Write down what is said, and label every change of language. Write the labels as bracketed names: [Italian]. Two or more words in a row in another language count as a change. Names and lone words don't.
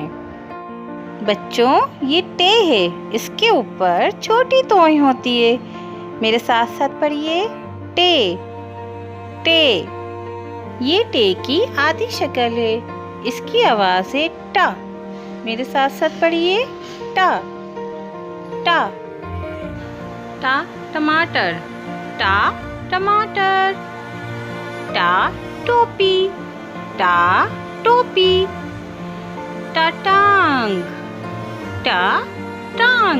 [Urdu] بچوں یہ ٹے ہے، اس کے اوپر چھوٹی توئی ہوتی ہے۔ میرے ساتھ ساتھ پڑھیے ٹے ٹے۔ یہ ٹے کی آدھی شکل ہے، اس کی آواز ہے ٹا۔ میرے ساتھ ساتھ پڑھیے ٹا ٹا۔ ٹا ٹماٹر، ٹا ٹماٹر۔ ٹا ٹوپی، ٹا ٹوپی۔ ٹا ٹانگ، ٹا ٹانگ۔